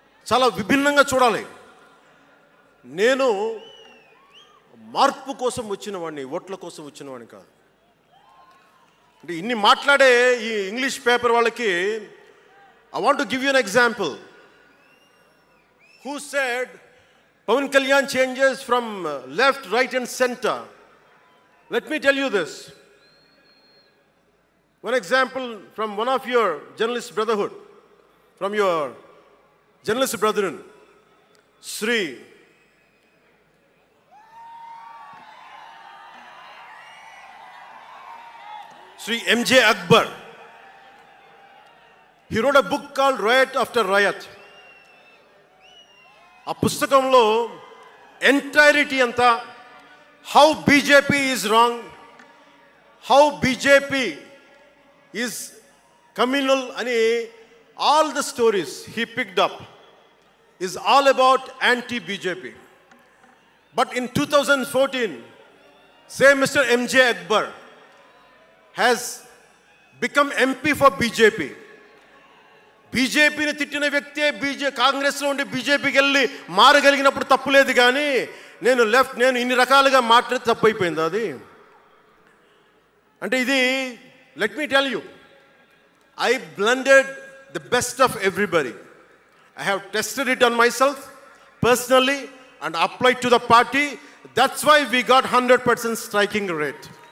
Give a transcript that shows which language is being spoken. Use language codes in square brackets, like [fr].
[te] చాలా విభిన్నంగా చూడాలి. నేను మార్పు కోసం వచ్చిన వాడిని, ఓట్ల కోసం వచ్చిన వాడిని కాదు. అంటే ఇన్ని మాట్లాడే ఈ ఇంగ్లీష్ పేపర్ వాళ్ళకి [en] I want to give you an example. Who said Pawan Kalyan changes from left, right and center? Let me tell you this. One example from one of your journalist brotherhood, from your journalist brethren, Sri M.J. Akbar. He wrote a book called Riot After Riot. [te] ఆ పుస్తకంలో entirety అంతా [en] How BJP is wrong, how BJP is communal అని all the stories he picked up is all about anti BJP. But in 2014, same Mr. M.J. Akbar has become MP for BJP. [te] బీజేపీని తిట్టిన వ్యక్తే కాంగ్రెస్లో ఉండి బీజేపీకి వెళ్ళి మారగలిగినప్పుడు తప్పులేదు. కానీ నేను ఇన్ని రకాలుగా మాట్లాడి తప్పు అయిపోయింది అది. అంటే ఇది [en] Let me tell you, I blended the best of everybody. I have tested it on myself personally and applied to the party. That's why we got 100% striking rate.